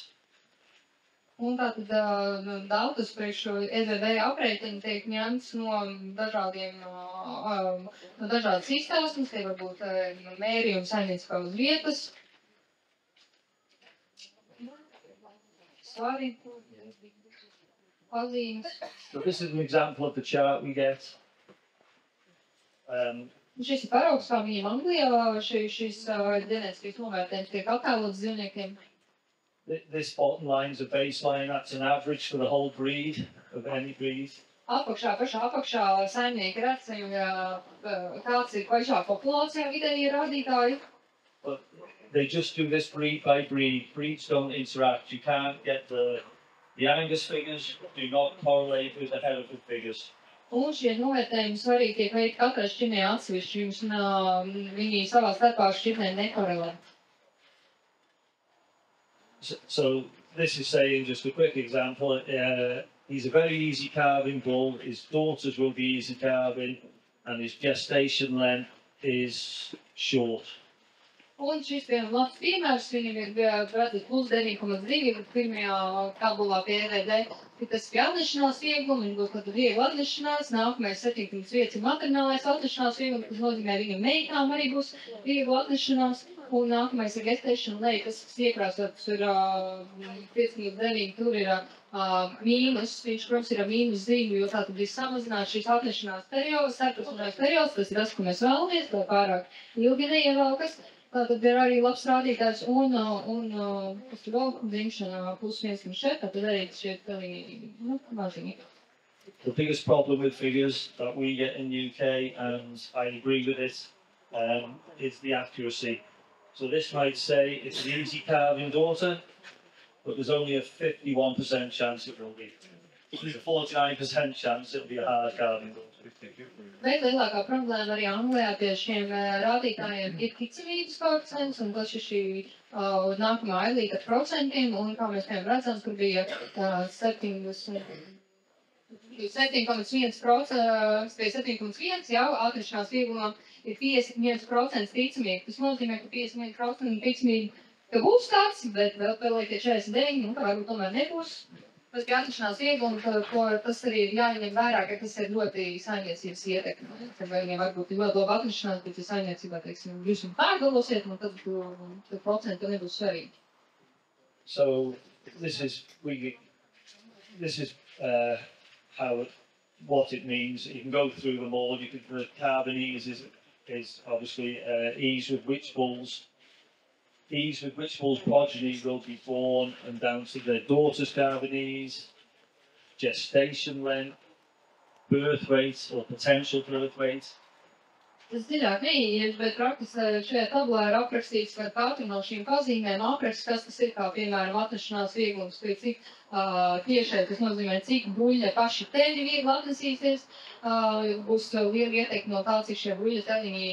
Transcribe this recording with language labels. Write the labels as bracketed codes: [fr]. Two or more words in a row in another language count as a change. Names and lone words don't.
[lv] Un tātad datus priekš šo EVV aprēķinu tiek ņemts no dažādas izstāsmes, tie varbūt mērījumi saimnieciskā uz vietas, svari, pazīmes. [en] So this is an example of the chart we get. [lv] Šis ir paraugs, kā viņiem Anglijā šis ģenētiskais novērtējums tiek attēlots dzīvniekiem. [en] This bottom line is a baseline, that's an average for the whole breed, of any breed. [lv] Pašā apakšā saimnieki redz, kāds ir pašā populācijā vidēji rādītāji. [en] But they just do this breed by breed. Breeds don't interact. You can't get the Angus figures do not correlate with the Hereford figures. [lv] Un šie novērtējumi svarīgi tiek veikti katrai šķirnei atsevišķi, jums viņi savā starpā šķirnēm nekorelē. [en] So this is saying, just a quick example, he's a very easy calving bull, his daughters will be easy calving, and his gestation length is short. [lv] Un šis labs piemērs, viņam ir redzēt plus 9,2 pirmajā tabulā pie EVD. Tas pie atnešanās viegluma, viņš būs tāda viegla atnešanās, nākamais 7,5 ir maternālais atnešanās viegluma, tas nozīmē viņam meitām arī būs viegla atnešanās. Un nākamais ir [en] gestation late, [lv] kas iekrāsots ir 5,9, tur ir mīnus, viņš, protams, ir mīnus zīme, jo tātad ir samazināts šīs atnešanās periods, starptautiskais periods, tas ir tas, ko mēs vēlamies, lai pārāk ilgi neievelkas. Tātad ir arī labs rādītājs un kas ir vēl dzimšana plus 1,4, tātad arī šeit maziņi. [en] The biggest problem with figures that we get in the UK, and I agree with it, is the accuracy. So this might say it's an easy calving daughter, but there's only a 51% chance it will be. There's a 49% chance it'll be a hard calving daughter. [lv] Bet lielākā problēma arī Anglijā pie šiem rādītājiem ir ticamības koeficients, un tas ir šī nākamā ailīta ar procentiem, un kā mēs redzam, tur bija 7,1%, jau atnešanās vieglumam ir 51% ticamība. Tas nozīmē, ka 51% ticamība, ka būs tāds, bet vēl ir tie 49, ka varbūt tomēr nebūs. Tas bija atnešanās vieglums, tas arī ir jāņem vērā, ka tas ir ļoti saimniecības ietekme. Vai viņiem varbūt ir ļoti laba atnešanās, bet ja saimniecībā, teiksim, jūs un pārgalosiet, tad procentu nebūs svarīgi. [en] So this is what it means. You can go through them all. The calving ease is obviously ease with which bulls progeny will be born, and down to their daughter's calving ease, gestation length, birth rate or potential birth rate. [lv] Tas dziļāk neieiet, bet praktiski šajā tabulā ir aprakstīts, ka katru no šīm pazīmēm apraksts, kas tas ir, kā piemēram atnešanās vieglums, cik tiešai tas nozīmē, cik buļļa paši teļi viegli atnesīsies, būs liela ieteikti no tā, cik šie buļļa teļiņi